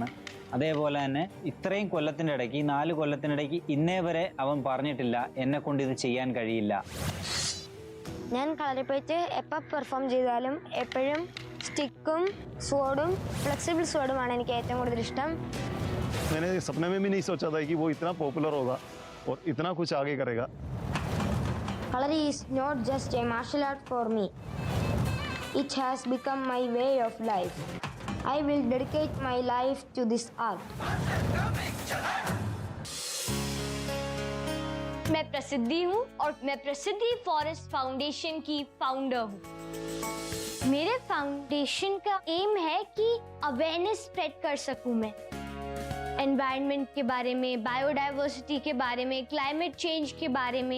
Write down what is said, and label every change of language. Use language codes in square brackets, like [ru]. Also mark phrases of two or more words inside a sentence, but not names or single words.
[ml] അതേപോലെ തന്നെ ഇത്രയും കൊല്ലത്തിൻ്റെ ഇടയ്ക്ക്, 4 കൊല്ലത്തിനിടയ്ക്ക് ഇന്നേ വരെ അവൻ പറഞ്ഞിട്ടില്ല എന്നെ കൊണ്ട് ഇത് ചെയ്യാൻ കഴിയില്ല. ഞാൻ കളരിപ്പയറ്റ് എപ്പോൾ പെർഫോം ചെയ്താലും എപ്പോഴും സ്റ്റിക്കും സ്വോർഡും ഫ്ലെക്സിബിൾ സ്വോർഡുമാണ് എനിക്ക് ഏറ്റവും കൂടുതൽ ഇഷ്ടം. [hi] मैंने सपने में भी नहीं सोचा था कि वो इतना पॉपुलर होगा और इतना कुछ आगे करेगा. [en] Kalari is not just a martial art for me. It has become my way of life. I will dedicate my life to this art. [hi] मैं प्रसिद्धि हूँ और मैं प्रसिद्धि फॉरेस्ट फाउंडेशन की फाउंडर हूँ. मेरे फाउंडेशन का एम है कि [en] awareness spread [hi] कर सकूँ मैं एनवायरनमेंट के बारे में, बायोडाइवर्सिटी के बारे में, [en] climate change [hi] के बारे में.